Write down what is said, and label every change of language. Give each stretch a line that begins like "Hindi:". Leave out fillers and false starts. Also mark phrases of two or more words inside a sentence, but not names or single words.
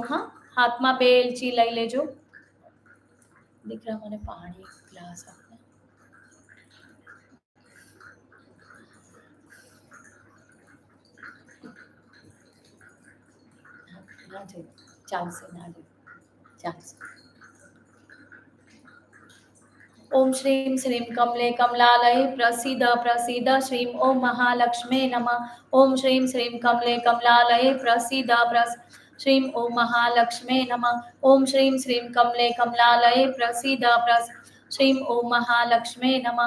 Gujarati: હા, હાથમાં 2 એલચી લઈ લેજો. દીકરા મને પાણી ગ્લાસ આપને. ના છે, ચાલશે, ના છે, ચાલશે.
Sanskrit: ओम श्रीं श्रीं कमले कमलालये प्रसीद प्रसीद श्रीं ओम महालक्ष्मे नमः. ओम श्रीं श्रीं कमले कमलालये प्रसीद श्रीं ओम महालक्ष्मे नमः. ओम श्रीं श्रीं कमले कमलालये प्रसीद श्रीं ओम महालक्ष्मे नमः.